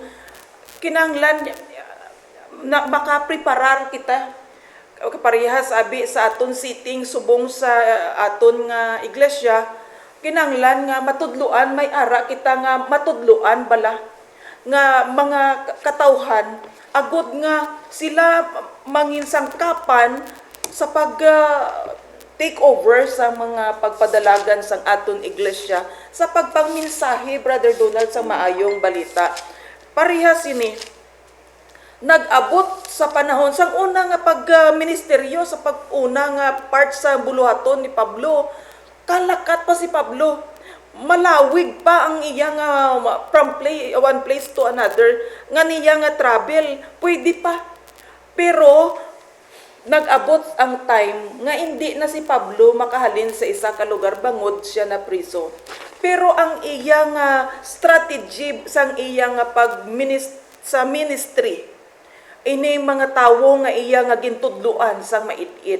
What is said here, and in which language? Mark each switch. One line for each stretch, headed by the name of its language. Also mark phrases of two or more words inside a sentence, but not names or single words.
Hiligaynon: Kinahanglan na makapreparar kita parehas abi sa aton sitting subong sa aton nga iglesia. Kinahanglan nga matudluan, may ara kita nga matudluan bala nga mga katawhan agud nga sila manginsangkapan sa pag take over sa mga pagpadalagan sang aton iglesia sa pagpangmensahe, Brother Donald, sa maayong balita. Parehas ini nag-abot sa panahon sang una nga pagministeryo sa pag-una nga part sa buluhaton ni Pablo. Kalakat pa si Pablo. Malawig pa ang iyang
English: from one place to another.
Hiligaynon: Nga niya nga travel. Pwede pa. Pero nag-abot ang time nga hindi na si Pablo makahalin sa isa ka lugar bangod siya na priso. Pero ang iyang strategy sang iyang sa ministry, ini mga tawo nga iya nga gintudluan sang maid-id.